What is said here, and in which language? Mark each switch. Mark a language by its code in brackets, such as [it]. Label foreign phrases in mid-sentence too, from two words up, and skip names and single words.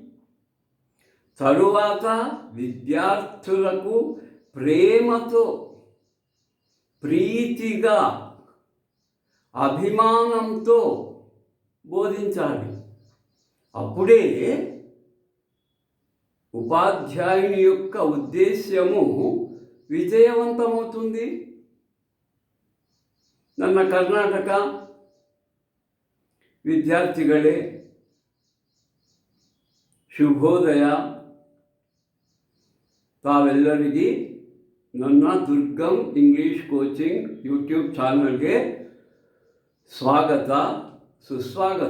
[te] తరువాత విద్యార్థులకు ప్రేమతో, ప్రీతిగా, అభిమానంతో బోధించాలి. అప్పుడే ఉపాధ్యాయుని యొక్క ఉద్దేశ్యము విజయవంతమవుతుంది. [kn] ನನ್ನ ಕರ್ನಾಟಕ ವಿದ್ಯಾರ್ಥಿಗಳೇ, ಶುಭೋದಯ. ತಾವೆಲ್ಲರಿಗೆ ನನ್ನ ದುರ್ಗಂ ಇಂಗ್ಲಿಷ್ ಕೋಚಿಂಗ್ ಯೂಟ್ಯೂಬ್ ಚಾನಲ್ಗೆ ಸ್ವಾಗತ, ಸುಸ್ವಾಗತ.